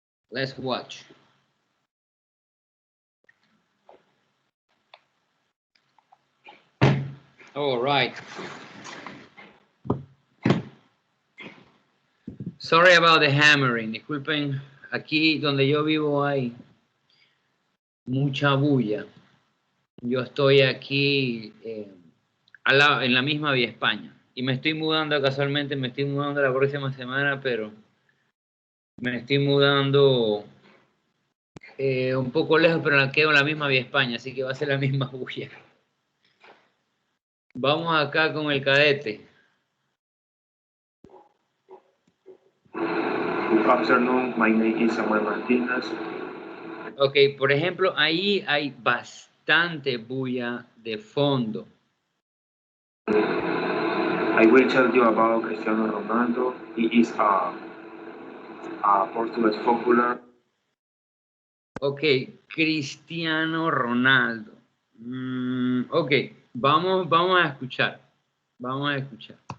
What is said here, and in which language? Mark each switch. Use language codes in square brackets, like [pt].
[en] Let's watch. All right. Sorry about the hammering. [es] Disculpen, aquí donde yo vivo hay mucha bulla. Yo estoy aquí en la misma Vía España. Y me estoy mudando casualmente, me estoy mudando la próxima semana, pero me estoy mudando un poco lejos, pero quedo en la misma Vía España, así que va a ser la misma bulla. Vamos acá con el cadete. [en] Good afternoon, my name is Samuel Martinez. [es] Ok, por ejemplo, ahí hay bastante bulla de fondo. [en] I will tell you about Cristiano Ronaldo. He is a Portuguese footballer. [es] Ok, Cristiano Ronaldo. Ok, vamos a escuchar. Vamos a escuchar.